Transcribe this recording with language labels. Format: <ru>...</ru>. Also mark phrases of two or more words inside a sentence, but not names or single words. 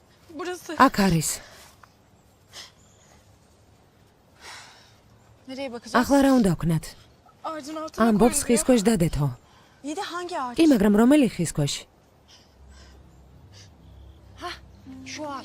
<tr>Burası.</tr> <ka>აქ არის.</ka> <tr>Nereye bakacağız?</tr> <ka>ახლა რა უნდა ვქნათ?</ka> <tr>Ağacın altına</tr> <ka>ამბობს ხის</ka> <tr>koyuluyor.</tr> <ka>ქვეშ დადეთო.</ka> <tr>İyi de hangi ağaç?</tr> <ka>კი, მაგრამ რომელი ხის ქვეშ?</ka> <tr>Şu ağaç.</tr>